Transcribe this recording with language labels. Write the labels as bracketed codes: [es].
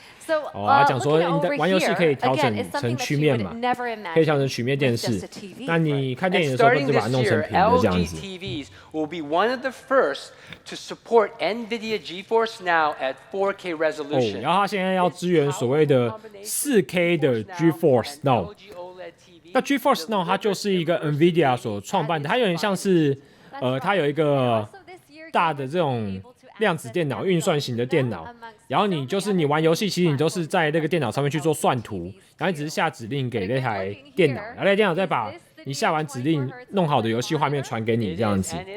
[zh] 他讲说玩游戏可以调整成曲面嘛，可以调成曲面电视。那你看电影的时候，就把它弄成平的这样子。 [en] LG TVs will be one of the first to support NVIDIA GeForce Now at 4K resolution. [zh] 然后它现在要支援所谓的 4K 的 GeForce Now。那 GeForce Now 它就是一个 NVIDIA 所创办的，它有点像是它有一个大的这种量子电脑、运算型的电脑。然后你玩游戏，其实你都是在那个电脑上面去做算图，然后你只是下指令给那台电脑，然后那台电脑再把你下完指令弄好的游戏画面传给你这样子。